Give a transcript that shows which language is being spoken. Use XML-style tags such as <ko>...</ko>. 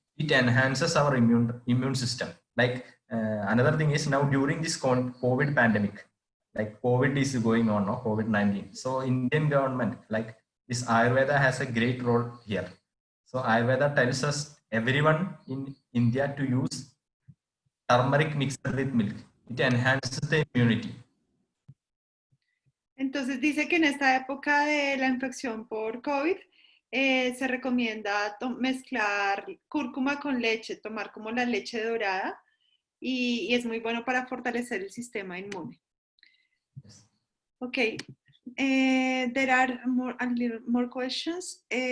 <en>It enhances our immune system. Like another thing is now during this COVID pandemic, like COVID is going on, no? COVID-19. So Indian government, like this Ayurveda has a great role here. So Ayurveda tells us everyone in India to use turmeric mixed with milk. It enhances the immunity.</en> <es>Entonces dice que en esta época de la infección por COVID se recomienda mezclar cúrcuma con leche, tomar como la leche dorada y es muy bueno para fortalecer el sistema inmune.</es> <en>Yes. Okay, there are a little more questions.</en>